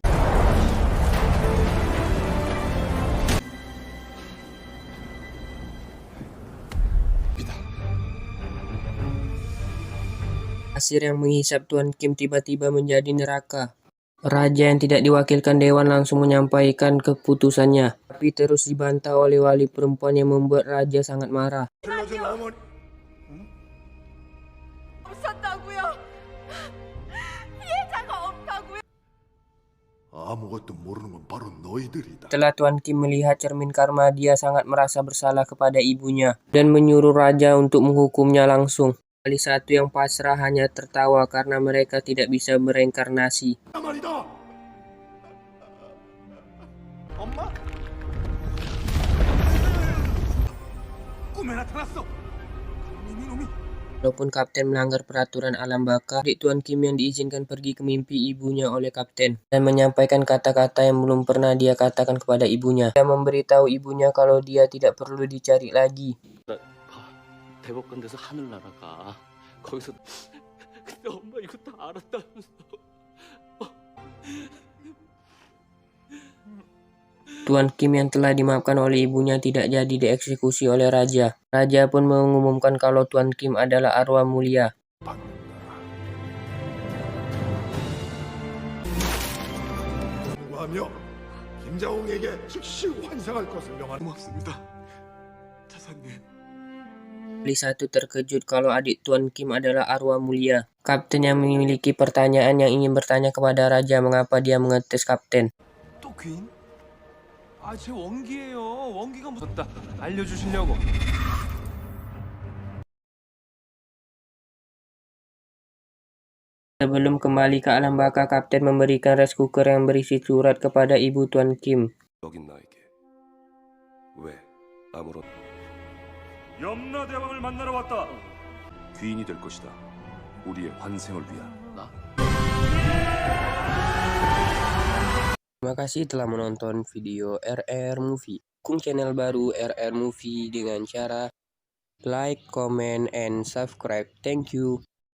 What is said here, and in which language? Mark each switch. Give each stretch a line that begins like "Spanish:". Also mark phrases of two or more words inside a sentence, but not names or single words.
Indonesian: Pasir yang menghisap Tuan Kim tiba-tiba menjadi neraka. Raja yang tidak diwakilkan dewan langsung menyampaikan keputusannya, tapi terus dibantah oleh wali perempuan yang membuat raja sangat marah.
Korean: 없었다고요. 피해자가 없다고요. 아무것도 모르는 건 바로 너희들이다.
Indonesian: Setelah Tuan Kim melihat cermin karma, dia sangat merasa bersalah kepada ibunya dan menyuruh raja untuk menghukumnya langsung. Wali satu yang pasrah hanya tertawa karena mereka tidak bisa bereinkarnasi.
Korean: 말이다. 엄마? 꿈에 나타났어. 이놈이.
Indonesian: Walaupun Kapten melanggar peraturan alam baka, adik Tuan Kim yang diizinkan pergi ke mimpi ibunya oleh Kapten dan menyampaikan kata-kata yang belum pernah dia katakan kepada ibunya. Dia memberitahu ibunya kalau dia tidak perlu dicari lagi.
Korean: 대법관 돼서 하늘나라 가. 거기서 근데 엄마 이거 다 알았다면서.
Indonesian: Tuan Kim yang telah dimaafkan oleh ibunya tidak jadi dieksekusi oleh raja. Raja pun mengumumkan kalau Tuan Kim adalah arwah mulia.
Korean: 하며 김자홍에게 즉시 환생할 것을 명하는 고맙습니다. 차사님.
Indonesian: Lisa terkejut kalau adik Tuan Kim adalah arwah mulia. Kapten yang memiliki pertanyaan yang ingin bertanya kepada raja mengapa dia mengetes kapten.
Korean: 또 귀인? 아, 제 원기예요. 원기가 무섭다. 알려주시려고.
Indonesian: Sebelum kembali ke alam baka, kapten memberikan
English: rice cooker
Indonesian: yang berisi surat kepada ibu Tuan Kim.
Korean: 여긴 나에게 왜 아무런 염라대왕을 만나러 왔다. 귀인이 될 것이다. 우리의 환생을 위한.
Indonesian: Terima kasih telah menonton video RR Movie. Dukung channel baru RR Movie dengan cara
English: like, comment, and subscribe. Thank you.